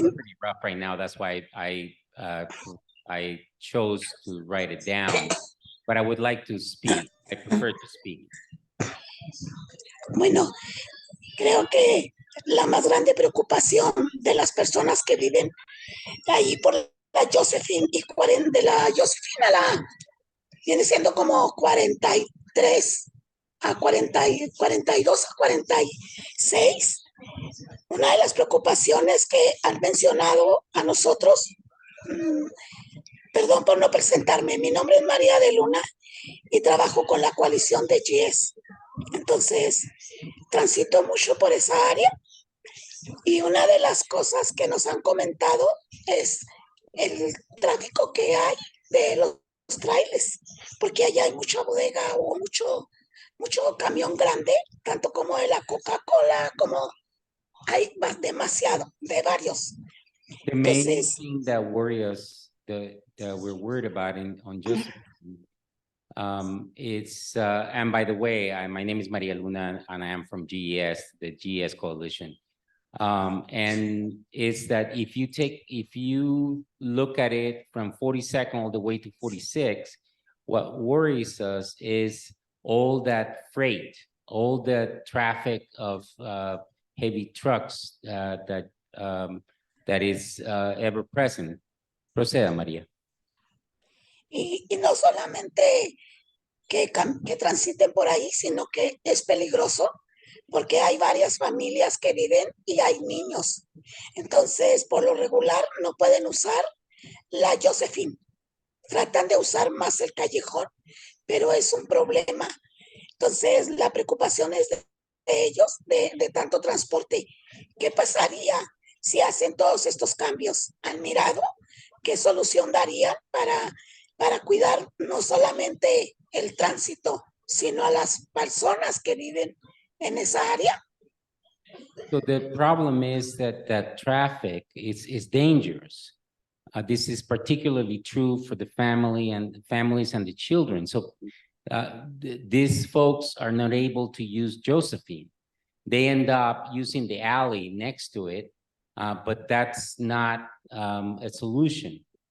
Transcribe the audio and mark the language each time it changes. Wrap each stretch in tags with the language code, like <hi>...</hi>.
<en>is pretty rough right now. That's why I chose to write it down. But I would like to speak. I prefer to speak.</en> <es>Bueno, creo que la más grande preocupación de las personas que viven ahí por la Josephine y de la Josephine a la, viene siendo como 43 a 42 a 46. Una de las preocupaciones que han mencionado a nosotros, perdón por no presentarme, mi nombre es María de Luna y trabajo con la coalición de GS. Entonces, transito mucho por esa área y una de las cosas que nos han comentado es el tráfico que hay de los trailers, porque allá hay mucha bodega o mucho camión grande, tanto como de la Coca-Cola, como hay demasiado, de varios.</es> <en>The main</en> <es>Entonces,</es> <en>thing that worry us, that we're worried about on Josephine, it's and by the way, my name is Maria Luna and I am from GES, the GES Coalition. And it's that if you look at it from 42nd all the way to 46, what worries us is all that freight, all the traffic of heavy trucks that is ever present.</en> <es>Proceda, María. y no solamente que transiten por ahí, sino que es peligroso porque hay varias familias que viven y hay niños. Entonces, por lo regular, no pueden usar la Josephine. tratan de usar más el callejón, pero es un problema. Entonces, la preocupación es de ellos, de tanto transporte. ¿Qué pasaría si hacen todos estos cambios? ¿Han mirado qué solución darían para cuidar no solamente el tránsito, sino a las personas que viven en esa área?</es> <en>So the problem is that traffic is dangerous. This is particularly true for the families and the children. So these folks are not able to use Josephine. They end up using the alley next to it, but that's not a solution.</en>